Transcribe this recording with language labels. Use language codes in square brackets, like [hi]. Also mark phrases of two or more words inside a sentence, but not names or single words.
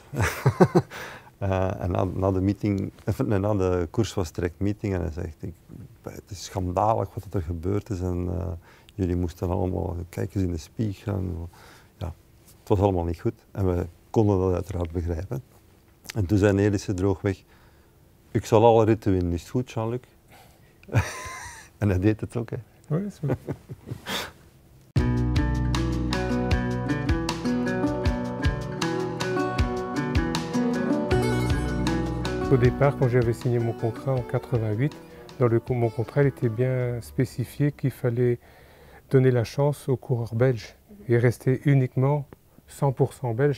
[nl] En na de koers was direct meeting en hij zegt, het is schandalig wat er gebeurd is en jullie moesten allemaal kijken in de spiegel. En, ja, het was allemaal niet goed en we konden dat uiteraard begrijpen. En toen zei Nelissen droogweg, ik zal alle ritten winnen, is het goed Jean-Luc? En hij deed het ook. Hè. [fr] Oui, c'est vrai. Au départ, quand j'avais signé mon contrat en 88, mon contrat il était bien spécifié qu'il fallait donner la chance aux coureurs belges et rester uniquement 100% belges.